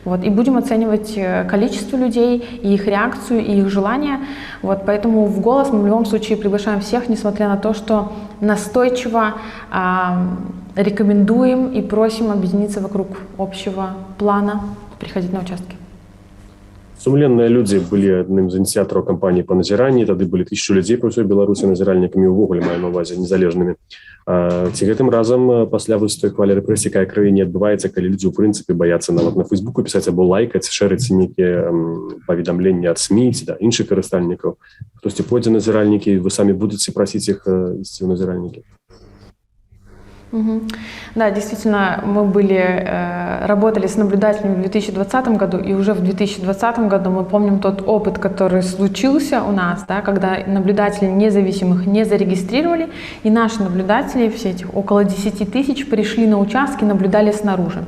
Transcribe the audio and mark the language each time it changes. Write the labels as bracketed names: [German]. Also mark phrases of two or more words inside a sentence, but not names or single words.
[Russian] И будем оценивать количество людей, и их реакцию, и их желания. Вот. Поэтому в «Голос» мы в любом случае приглашаем всех, несмотря на то, что настойчиво рекомендуем и просим объединиться вокруг общего плана, приходить на участки. [Belarusian] Сумленныя людзі былі адным з ініцыятараў кампаніі па назіранні, тады былі 1000 людзей па ўсёй Беларусі назіральнікамі, увогуле маю на ўвазе незалежнымі. Ці гэтым разам пасля вось той хвалі рэпрэсій, якая краіне адбываецца, калі людзі ў прынцыпе баяцца нават на Фейсбуку пісаць або лайкаць, шэрыць нейкія паведамленні ад СМІ ці да іншых карыстальнікаў, хтосьці пойдзе назіральнікі, вы самі будуце прасіць іх ісці ў назіральнікі? [Russian] Да, действительно, мы работали с наблюдателями в 2020 году, и уже в 2020 году мы помним тот опыт, который случился у нас, да, когда наблюдателей независимых не зарегистрировали, и наши наблюдатели, все эти около 10 тысяч, пришли на участки, наблюдали снаружи.